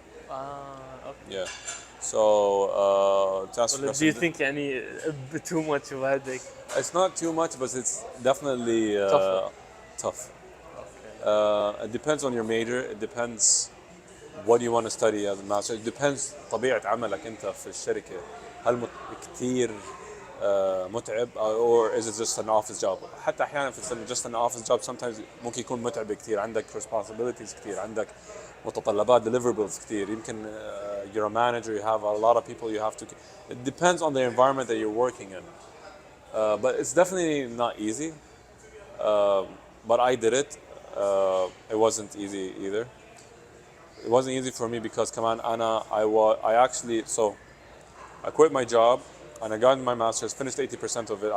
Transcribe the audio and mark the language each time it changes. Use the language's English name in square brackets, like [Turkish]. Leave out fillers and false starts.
[English] Ah, okay. Yeah. So to answer your Well, do you question, think a bit too much of a headache? it's not too much, but it's definitely Tougher. tough. Okay. It depends on your major. It depends what you want to study as a master. It depends [Arabic] طبيعة عملك أنت في الشركة. هل كتير متعب [English] or is it just an office job؟ [Arabic] حتى أحيانا في [English] just an office job sometimes [Arabic] ممكن يكون متعب كتير. عندك responsibilities كتير. عندك متطلبات deliverables كتير. يمكن [English] you're a manager. You have a lot of people you have to. It depends on the environment that you're working in. But it's definitely not easy. But I did it. It wasn't easy either. It wasn't easy for me because [Arabic] كمان [English] I actually I quit my job and I got my master's, finished 80% of it.